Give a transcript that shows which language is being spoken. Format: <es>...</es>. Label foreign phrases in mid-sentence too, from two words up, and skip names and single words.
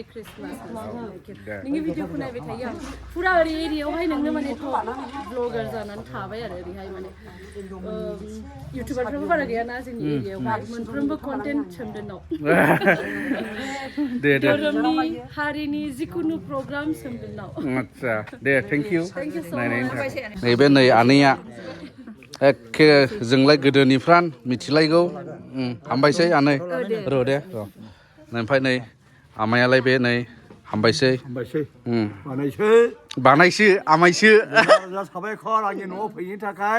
<brx>नोंनि भिडिअखौ नायबाय थायो आं फुरा ओरै एरियायावहाय नोंनो माने ब्लगार जानानै थाबाय आरो ओरैहाय माने इउटुबारफ्राबो बारा गैयाना जोंनि एरियायावहाय मोनफ्रोमबो कन्टेन्ट सोमदोनाव दे दे धोरोमनि हारिनि जिखुनु प्रग्राम सोमदोनाव आदसा दे</brx> <en>thank you Thank you so</en> <brx>नायनायनि</brx> <en>much.</en> <brx>थाखाय नैबे नै आनैया एखे जोंलाय गोदोनिफ्रान मिथिलायगौ हामबायसै आनै र' दे र' ओमफ्राय नै आमायालाय बे नै हामबायसै बानायसो आमायसो साबायखर आंनि न'आव फैनो थाखाय</brx>